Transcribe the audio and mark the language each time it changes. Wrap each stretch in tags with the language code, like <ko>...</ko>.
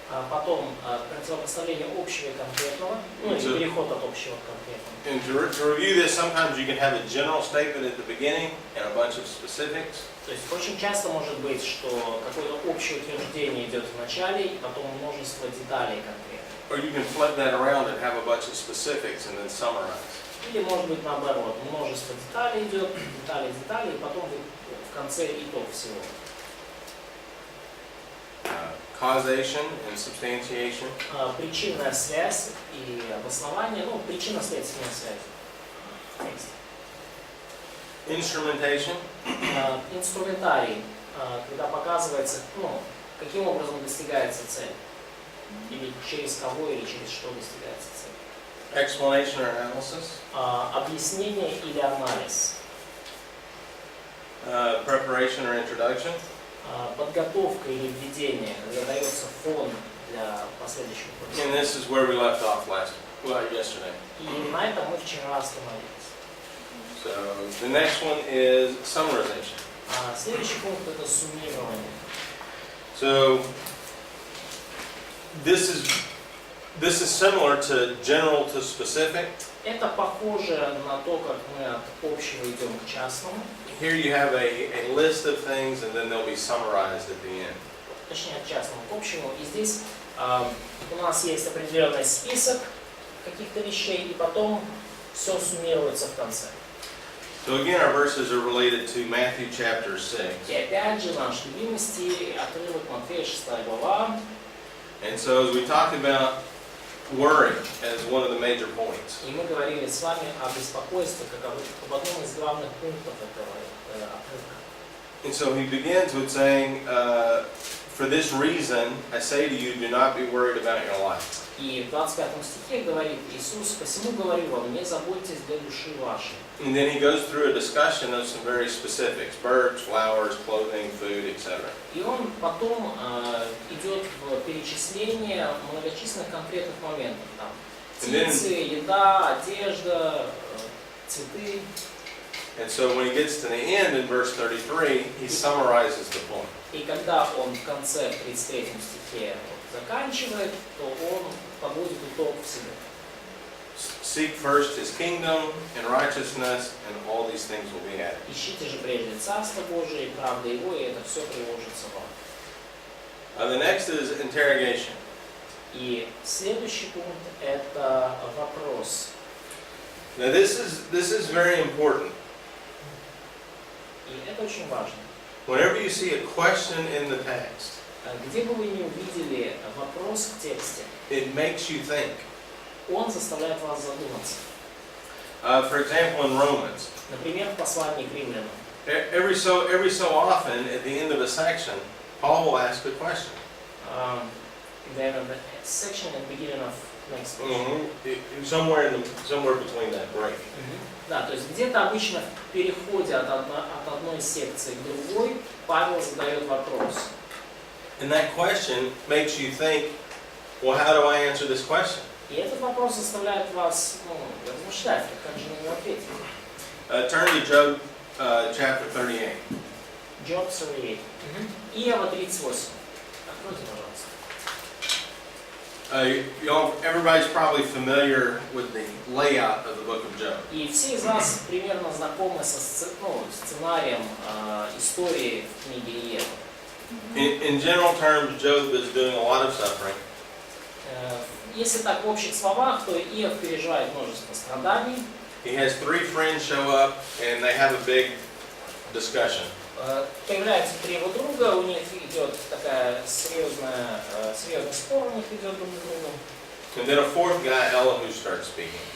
<ru>Потом противопоставление общего и конкретного, ну и переход от общего к конкретному.</ru> <en>And to review this, sometimes you can have a general statement at the beginning and a bunch of specifics.</en> <ru>То есть очень часто может быть, что какое-то общее утверждение идет в начале, и потом множество деталей конкретных.</ru> <en>Or you can flip that around and have a bunch of specifics and then summarize.</en> <ru>Или может быть наоборот, множество деталей идет, детали, и потом в конце итог всего.</ru> <en>Causation and substantiation.</en> <ru>Причинная связь и обоснование, ну, причинно-следственная связь.</ru> <en>Instrumentation.</en> <ru>Инструментарий, когда показывается, ну, каким образом достигается цель. Или через кого, или через что достигается цель.</ru> <en>Explanation or analysis.</en> <ru>Объяснение или анализ.</ru> <en>Preparation or introduction.</en> <ru>Подготовка или введение, когда дается фон для последующего курса.</ru> <en>And this is where we left off yesterday.</en> <ru>И на этом мы вчера остановились.</ru> <en>So the next one is summarization.</en> <ru>Следующий пункт это суммирование.</ru> <en>So this is similar to general to specific.</en> <ru>Это похоже на то, как мы от общего идем к частному.</ru> <en>Here you have a list of things and then they'll be summarized at the end.</en> <ru>Точнее, от частного к общему. И здесь у нас есть определенный список каких-то вещей, и потом все суммируется в конце.</ru> <en>So again, our verses are related to Matthew chapter 6.</en> <ru>И опять же, наш любимый стих, отрывок Матфея 6 глава.</ru> <en>And so as we talked about worry as one of the major points.</en> <ru>И мы говорили с вами о беспокойстве, как об одном из главных пунктов этого отрывка.</ru> <en>And so he begins with saying, for this reason, I say to you, do not be worried about your life.</en> <ru>И в 25 стихе говорит Иисус: «Посему говорю вам, не заботьтесь для души вашей».</ru> <en>And then he goes through a discussion of some very specifics: birds, flowers, clothing, food, etc.</en> <ru>И он потом идет в перечисление многочисленных конкретных моментов. Там птицы, еда, одежда, цветы.</ru> <en>And so when he gets to the end in verse 33, he summarizes the point.</en> <ru>И когда он в конце, в 33 стихе заканчивает, то он подводит итог всему.</ru> <en>Seek first his kingdom and righteousness, and all these things will be added.</en> <ru>Ищите же прежде Царство Божие и правда Его, и это все приложится вам.</ru> <en>The next is interrogation.</en> <ru>И следующий пункт – это вопрос.</ru> <en>Now this is very important.</en> <ru>И это очень важно.</ru> <en>Whenever you see a question in the text,</en> <ru>Где бы вы ни увидели вопрос в тексте,</ru> <en>it makes you think.</en> <ru>он заставляет вас задуматься.</ru> <en>For example, in Romans,</en> <ru>Например, в послании к римлянам.</ru> <en>every so often at the end of a section, Paul will ask a question. Then in the section at the beginning of next page. Somewhere between that break.</en> <ru>Да, то есть где-то обычно в переходе от одной секции к другой Павел задает вопрос.</ru> <en>And that question makes you think, well, how do I answer this question?</en> <ru>И этот вопрос заставляет вас размышлять, как же на него ответить.</ru> <en>Turn to Job chapter 38.</en> <ru>Job 38. Иова 38. Откройте, пожалуйста.</ru> <en>Everybody's probably familiar with the layout of the book of Job.</en> <ru>И все из вас примерно знакомы со сценарием истории в книге Иова.</ru> <en>In general terms, Job is doing a lot of suffering.</en> <ru>Если так в общих словах, то Иов переживает множество страданий.</ru> <en>He has 3 friends show up and they have a big discussion.</en> <ru>Появляются 3 его друга, у них идет такая серьезный спор у них идет друг с другом.</ru> <en>And then a 4th guy, Elihu, starts speaking.</en>